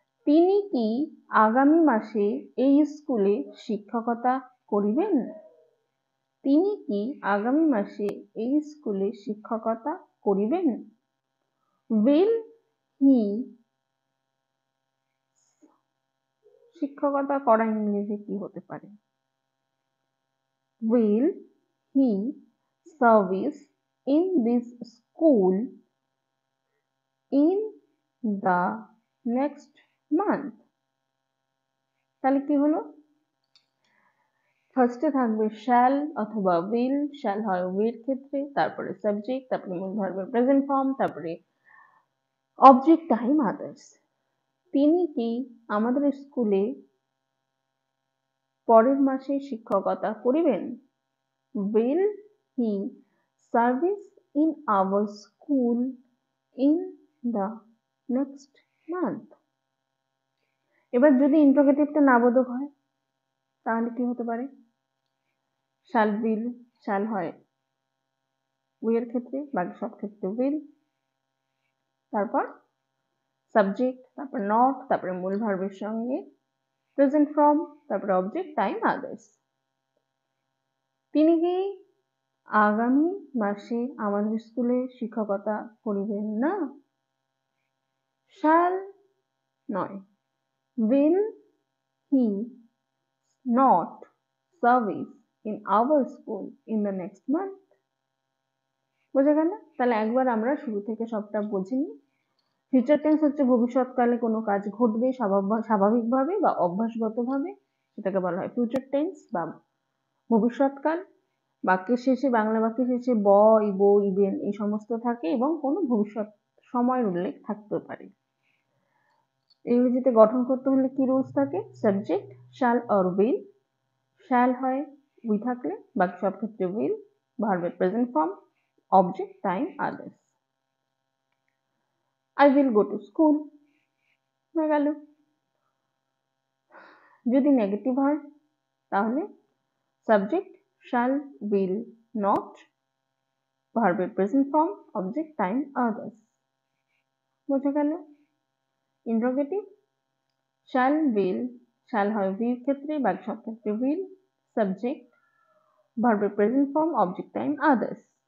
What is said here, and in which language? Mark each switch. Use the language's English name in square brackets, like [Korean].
[Bangla] তিনি কি আগামী মাসে এই স্কুলে শিক্ষকতা করিবেন? তিনি কি আগামী মাসে এই স্কুলে শিক্ষকতা করিবেন? [English] will he [Bangla] শিক্ষকতা করা ইংরেজি কি হতে পারে? [English] will he service in this school in the next month? [Bangla] তাহলে কি হলো? ফার্স্টে থাকবে shall অথবা will, shall হয় will ক্ষেত্রে, তারপরে সাবজেক্ট, তারপরে মূল ভার্বের প্রেজেন্ট ফর্ম, তারপরে অবজেক্ট টাইম আদার্স। তিনি কি আমাদের স্কুলে পরের মাসে শিক্ষকতা করিবেন? [English] will he service in our school in the next month? [Bangla] এবার যদি ইন্টারোগেটিভটা নাবোধক হয় তাহলে কি হতে পারে? shall will, shall হয় এর ক্ষেত্রে, বাকি সব ক্ষেত্রে will, তারপর সাবজেক্ট, তারপর নট, তারপরে মূল ভার্বের সঙ্গে প্রেজেন্ট ফর্ম, তারপরে অবজেক্ট টাইম আদার্স। তিনি কি আগামী মাসে আমাদের স্কুলে শিক্ষকতা করিবেন না? [English] shall [Bangla] নয়, [English] will he not service in our school in the next month? [Bangla] বোঝা গেল? তাহলে একবার আমরা শুরু থেকে সবটা বুঝে নিই। ফিউচার টেন্স হচ্ছে ভবিষ্যৎকালে কোনো কাজ ঘটবে স্বাভাবিকভাবে বা অভ্যাসগতভাবে, সেটাকে বলা হয় ফিউচার টেন্স বা ভবিষ্যৎকাল। বাক্যের শেষে, বাংলা বাক্যের শেষে ব, ইব, ইবেন এই সমস্ত থাকে এবং কোনো ভবিষ্যৎ সময়ের উল্লেখ থাকতে পারে। ইংরেজিতে গঠন করতে হলে কি রুলস থাকে? Subject shall or will, shall হয় উই থাকলে, বাকি সব ক্ষেত্রে will, ভার্বের present form, object time others. [English] I will go to school [Bangla] হয়ে গেল। যদি নেগেটিভ হয় তাহলে সাবজেক্ট shall, will, not, ভার্বের present form, object time others. বোঝা গেল? ইন্টারোগেটিভ shall, will, shall হয় উইর ক্ষেত্রে, বাকি সব ক্ষেত্রে will, সাবজেক্ট, ভার্বের present form, object time others.